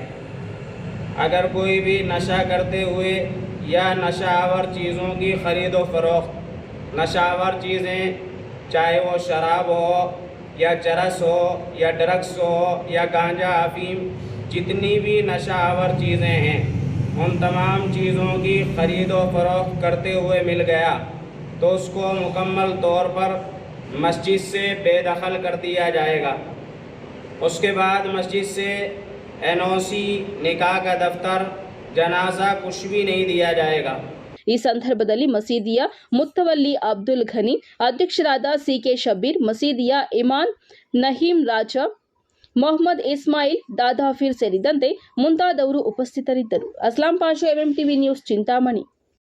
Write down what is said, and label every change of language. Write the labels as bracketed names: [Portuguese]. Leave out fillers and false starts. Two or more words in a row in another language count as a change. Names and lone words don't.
[Urdu] اگر کوئی بھی نشہ کرتے ہوئے یا نشہآور چیزوں کی خرید و فروخت، نشہآور چیزیں چاہے وہ شراب ہو یا چرس ہو یا ڈرگز ہو یا گانجا، افیم، جتنی بھی نشہآور چیزیں ہیں، ان تمام چیزوں کی خرید و فروخت کرتے ہوئے مل گیا تو اسکو مکمل طور پر مسجد سے بےدخل کر دیا جائے گا. اسکے بعد مسجد سے NOC، نکاح کا دفتر، جنازہ کچھ بھی نہیں دیا جائے گا. [Kannada] ಈ ಸಂದರ್ಭದಲ್ಲಿ ಮಸೀದಿಯ ಮುತ್ತವಲ್ಲಿ ಅಬ್ದುಲ್ ಘನಿ, ಅಧ್ಯಕ್ಷರಾದ CK ಶಬೀರ್, ಮಸೀದಿಯ ಇಮಾನ್ ನಹೀಂ ರಾಜಾ, ಮೊಹಮ್ಮದ್ ಇಸ್ಮಾಯಿಲ್, ದಾದಾಫೀರ್ ಸೇರಿದಂತೆ ಮುಂತಾದವರು ಉಪಸ್ಥಿತರಿದ್ದರು. ಅಸ್ಲಾಂ ಪಾಷಾ, MMTV ನ್ಯೂಸ್, ಚಿಂತಾಮಣಿ.